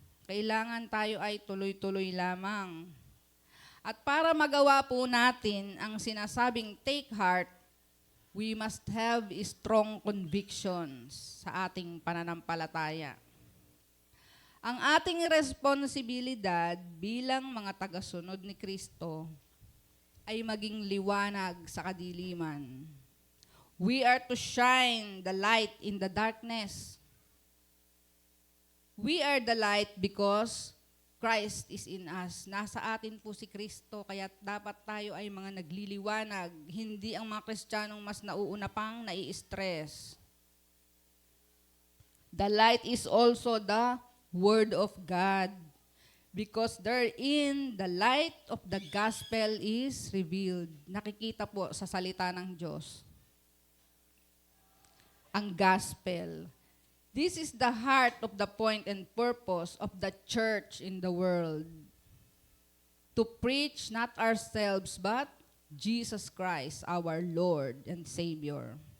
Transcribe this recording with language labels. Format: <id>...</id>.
<tl>Kailangan tayo ay tuloy-tuloy lamang. At para magawa po natin ang sinasabing</tl> <en>take heart, we must have strong convictions</en> <tl>sa ating pananampalataya. Ang ating responsibilidad bilang mga tagasunod ni Kristo ay maging liwanag sa kadiliman.</tl> <en>We are to shine the light in the darkness. We are the light because Christ is in us.</en> <tl>Nasa atin po si Kristo, kaya dapat tayo ay mga nagliliwanag. Hindi ang mga Kristiyanong mas nauuna pang nai-stress.</tl> <en>The light is also the Word of God, because therein the light of the gospel is revealed.</en> <tl>Nakikita po sa salita ng Diyos. Ang gospel.</tl> <en>This is the heart of the point and purpose of the church in the world. To preach not ourselves, but Jesus Christ, our Lord and Savior.</en>